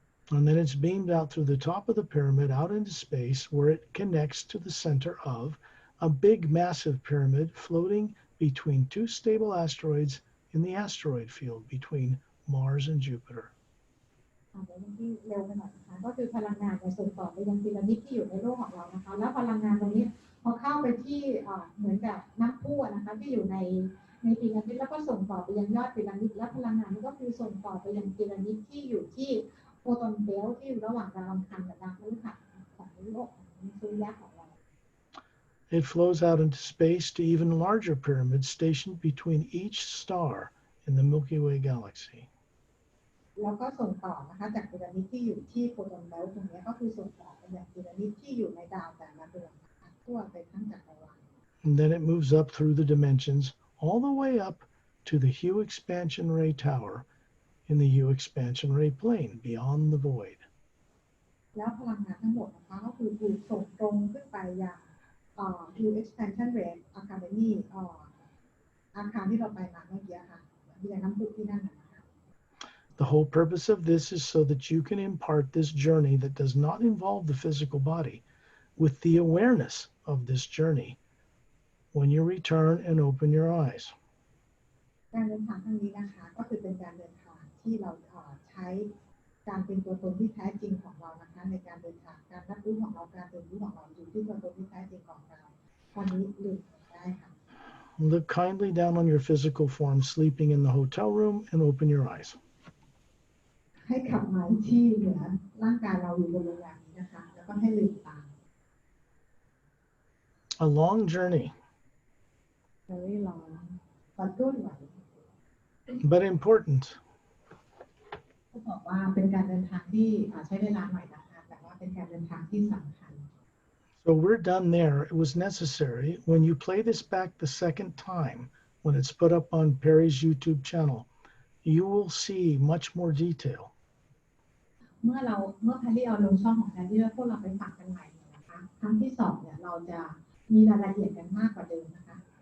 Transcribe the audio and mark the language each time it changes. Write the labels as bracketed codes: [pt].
[en] And then it's beamed out through the top of the pyramid out into space where it connects to the center of a big massive pyramid floating between two stable asteroids in the asteroid field between Mars and Jupiter. [th] เดี๋ยวที่เร็วไปหน่อยนะคะก็คือพลังงานจะส่งต่อไปยังพีระมิดที่อยู่ในโลกของเรานะคะแล้วพลังงานตรงนี้พอเข้าไปที่เหมือนกับน้ำพุนะคะที่อยู่ในพีระมิดแล้วก็ส่งต่อไปยังยอดพีระมิดและพลังงานนี้ก็คือส่งต่อไปยังพีระมิดที่อยู่ที่โฟตอนเบลต์ที่อยู่ระหว่างดาวอังคารกับดาวพฤหัสของโลกของสุริยะของเรา [en] It flows out into space to even larger pyramids stationed between each star in the Milky Way galaxy. [th] แล้วก็ส่งต่อนะคะจากพีระมิดที่อยู่ที่โฟตอนเบลต์ตรงนี้ก็คือส่งต่อไปยังพีระมิดที่อยู่ในดาวแต่ละดวงนะคะทั่วไปทั้งจักรวาล [en] And then it moves up through the dimensions all the way up to the Hugh expansion ray tower in the Hugh expansion ray plane beyond the void. [th] แล้วพลังงานทั้งหมดนะคะก็คือถูกส่งตรงขึ้นไปยังHugh expansion ray academy อาคารที่เราไปมาเมื่อกี้ค่ะที่ยังน้ำพุที่นั่นนะคะ [en] The whole purpose of this is so that you can impart this journey that does not involve the physical body with the awareness of this journey when you return and open your eyes. [th] การเดินทางครั้งนี้นะคะก็คือเป็นการเดินทางที่เราใช้การเป็นตัวตนที่แท้จริงของเรานะคะในการเดินทางการรับรู้ของเราการเรียนรู้ของเราอยู่ที่ตัวตนที่แท้จริงของเราวันนี้ลืมได้ค่ะ [en] Look kindly down on your physical form sleeping in the hotel room and open your eyes. [th] ให้กลับมาที่เหนือร่างกายเราอยู่บนโรงแรมนี้นะคะแล้วก็ให้ลืมตา [en] A long journey, very long but good one but important. [th] เขาบอกว่าเป็นการเดินทางที่ใช้เวลาหน่อยนะคะแต่ว่าเป็นการเดินทางที่สำคัญ [en] So we're done there. It was necessary. When you play this back the second time, when it's put up on Perry's YouTube channel, you will see much more detail. [th] เมื่อแพรรี่เอาลงช่องของแพรรี่แล้วพวกเราไปฟังกันใหม่นะคะครั้งที่สองเนี่ยเราจะมีรายละเอียดกันมากกว่าเดิมนะคะ